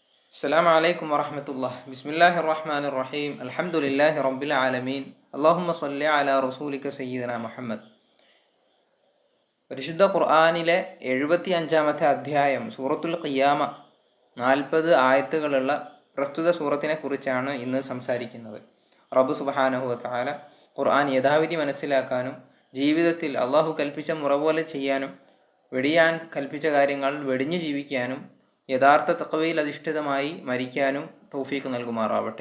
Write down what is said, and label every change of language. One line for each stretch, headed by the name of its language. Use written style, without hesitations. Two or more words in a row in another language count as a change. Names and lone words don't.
Arabic: السلام عليكم ورحمة الله. بسم الله الرحمن الرحيم. الحمد لله رب العالمين. اللهم صل على رسولك سيدنا മുഹമ്മദ്.
Malayalam: പരിശുദ്ധ ഖുർആനിലെ 75-ാമത്തെ അധ്യായം സൂറത്തുൽ ഖിയാമ 40 ആയത്തുകളുള്ള പ്രസ്തുത സൂറത്തിനെ കുറിച്ചാണ് ഇന്ന് സംസാരിക്കുന്നത്.
Arabic: رب سبحانه وتعالى
Malayalam: ഖുർആൻ യഥാവിധി മനസ്സിലാക്കാനും ജീവിതത്തിൽ അള്ളാഹു കൽപ്പിച്ച മുറ പോലെ ചെയ്യാനും വെടിയാൻ കൽപ്പിച്ച കാര്യങ്ങൾ വെടിഞ്ഞു ജീവിക്കാനും യഥാർത്ഥ തഖ്വയിൽ അധിഷ്ഠിതമായി മരിക്കാനും തൗഫീഖ് നൽകുമാറാവട്ടെ.